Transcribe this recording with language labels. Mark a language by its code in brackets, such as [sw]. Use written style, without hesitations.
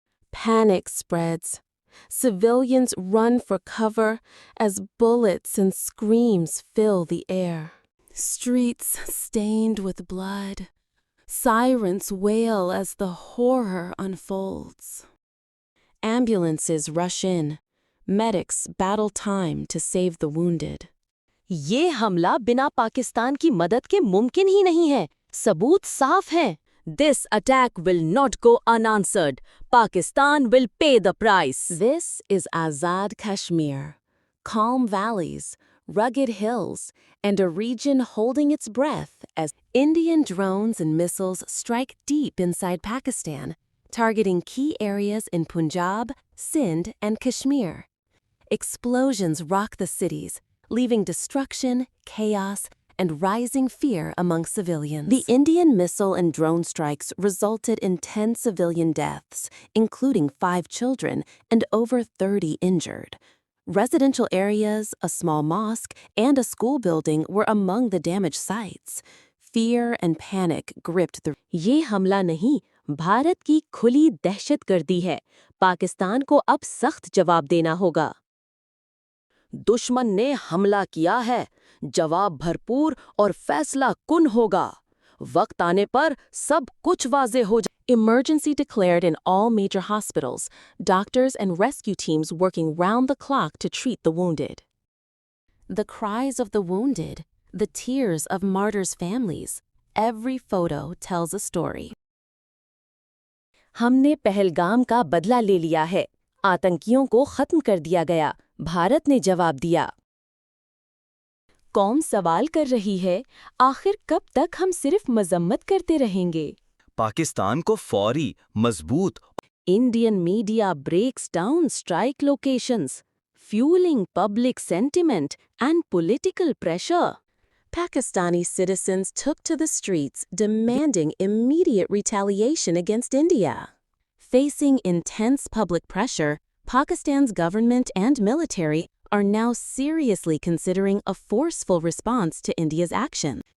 [en] Panic spreads. Civilians run for cover as bullets and screams fill the air. Streets stained with blood. Sirens wail as the horror unfolds. Ambulances rush in. Medics battle time to save the wounded. [hi] ये हमला बिना पाकिस्तान की मदद के मुमकिन ही नहीं है। सबूत साफ हैं। [en] This attack will not go unanswered. Pakistan will pay the price. This is Azad Kashmir. Calm valleys, rugged hills, and a region holding its breath as Indian drones and missiles strike deep inside Pakistan, targeting key areas in Punjab, Sindh, and Kashmir. Explosions rock the cities, leaving destruction, chaos, and rising fear among civilians. The Indian missile and drone strikes resulted in 10 civilian deaths, including 5 children, and over 30 injured. Residential areas, a small mosque, and a school building were among the damaged sites. Fear and panic gripped the... [hi] ये हमला नहीं, भारत की खुली दहशतगर्दी है। पाकिस्तान को अब सख्त जवाब देना होगा। दुश्मन ने हमला किया है, जवाब भरपूर और फैसला कुन होगा। वक्त आने पर सब कुछ वाज़े हो जाए। [en] Emergency declared in all major hospitals, doctors and rescue teams working round the clock to treat the wounded. The cries of the wounded, the tears of martyrs' families, every photo tells a story. [hi] हमने पहलगाम का बदला ले लिया है। आतंकियों को खत्म कर दिया गया। भारत ने जवाब दिया। कौम सवाल कर रही है, आखिर कब तक हम सिर्फ मजम्मत करते रहेंगे? पाकिस्तान को फौरी, मजबूत [en] Indian media breaks down strike locations, fueling public sentiment and political pressure. Pakistani citizens took to the streets demanding immediate retaliation against India. Facing intense public pressure, Pakistan's government and military are now seriously considering a forceful response to India's action.